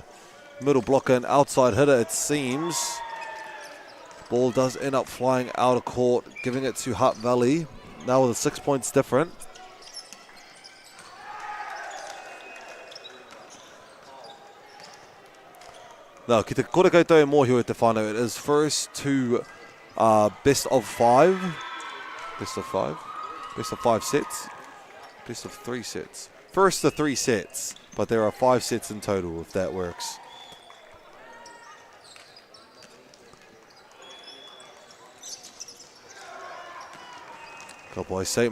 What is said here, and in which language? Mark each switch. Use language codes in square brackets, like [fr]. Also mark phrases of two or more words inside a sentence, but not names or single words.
[en] Middle blocker and outside hitter, it seems. Ball does end up flying out of court, giving it to Hutt Valley. Now with 6 points different. No, [mi] ki te kore koutou e mōhio e te whānau. [en] It is first to best of 5. Best of 5. Best of 5 sets. Best of 3 sets. First to 3 sets, but there are 5 sets in total if that works. Boy, St.